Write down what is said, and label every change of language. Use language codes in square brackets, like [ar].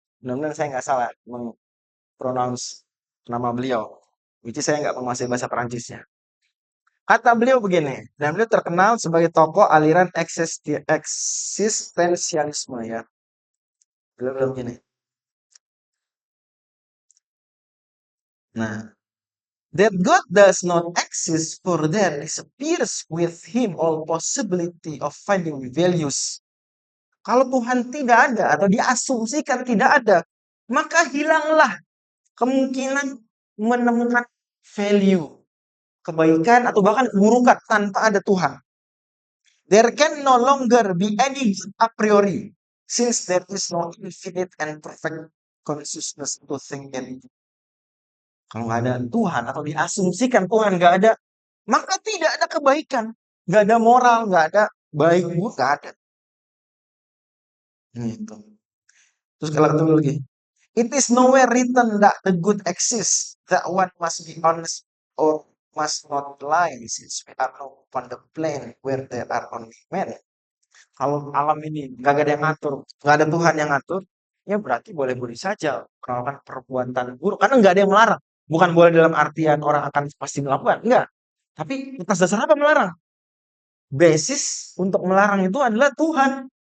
[id] Mudah-mudahan saya nggak salah mempronounce nama beliau. [en] Which is [id] saya nggak menguasai bahasa Perancisnya. Kata beliau begini, dan beliau terkenal sebagai tokoh aliran eksistensialisme ya. Beliau bilang begini. [en] Nah, that God does not exist for there disappears with him all possibility of finding values. [id] Kalau Tuhan tidak ada atau diasumsikan tidak ada, maka hilanglah kemungkinan menemukan value, kebaikan atau bahkan keburukan tanpa ada Tuhan. [en] There can no longer be any a priori, since there is no infinite and perfect consciousness to think in. [id] Kalau nggak ada Tuhan atau diasumsikan Tuhan nggak ada, maka tidak ada kebaikan, nggak ada moral, nggak ada baik buruk, nggak ada. Gitu. Terus kalau ketemu lagi, [en] it is nowhere written that the good exists, that one must be honest or must not lie, since we are now upon the plane where there are only men. [id] Kalau alam ini nggak ada yang ngatur, nggak ada Tuhan yang ngatur, ya berarti boleh-boleh saja melakukan perbuatan buruk, karena nggak ada yang melarang. Bukan boleh dalam artian orang akan pasti melakukan, enggak. Tapi atas dasar apa melarang? Basis untuk melarang itu adalah Tuhan.